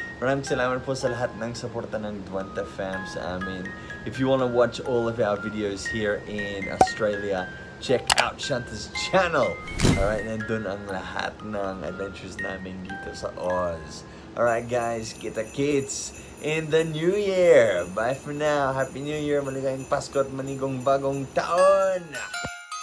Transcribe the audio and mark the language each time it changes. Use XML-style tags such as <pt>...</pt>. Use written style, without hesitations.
<tl>Maraming salamat po sa lahat ng suporta ng Wonder fam sa amin.</tl> <en>If you want to watch all of our videos here in Australia, check out Shanta's channel.</en> <tl>Alright, nandun ang lahat ng adventures namin dito sa Oz.</tl> <en>Alright guys,</en> <tl>kita-kits</tl> <en>in the new year. Bye for now. Happy New Year,</en> <tl>maligayang Pasko at manigong bagong taon.</tl>